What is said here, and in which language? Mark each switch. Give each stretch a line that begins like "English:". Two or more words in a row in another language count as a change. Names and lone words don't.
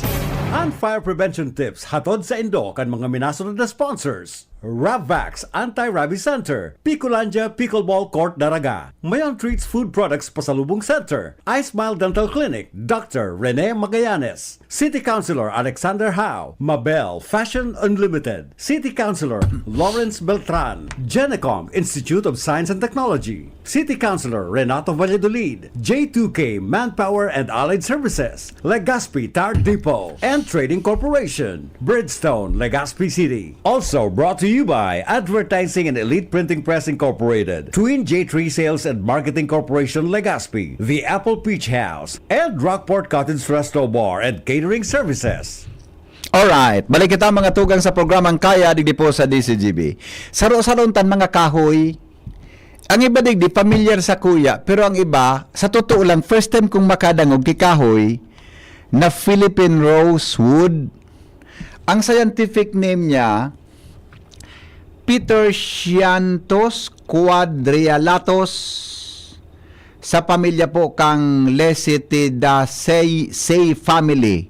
Bikol: Ang
English: fire prevention tips
Bikol: hatod sa Indo kan mga minasunod na sponsors. Ravvax Anti-Rabies Center, Picolandia Pickleball Court Daraga, Mayon Treats Food Products Pasalubong Center, iSmile Dental Clinic, Dr. Rene Magallanes, City Councilor Alexander Howe, Mabel Fashion Unlimited, City Councilor Lawrence Beltran, Genecom Institute of Science and Technology, City Councilor Renato Valladolid, J2K Manpower and Allied Services, Legazpi Tire Depot, and Trading Corporation, Bridgestone, Legazpi City.
English: Also brought to you by Advertising and Elite Printing Press Incorporated, Twin J3 Sales and Marketing Corporation Legazpi, The Apple Peach House, and Rockport Cottage Resto Bar and Catering Services. Alright,
Bikol: balik kita mga tugang sa programang Kaya digdi po sa DCGB. Saro-sarontan mga kahoy. Ang iba digdi familiar sa kuya, pero ang iba,
Filipino: sa totoo lang,
English: first time
Bikol: kong makadangog kikahoy na Philippine Rosewood. Ang
English: scientific name
Bikol: niya, Petersianthus quadrilatus, sa pamilya po kang Lesitidaceae family.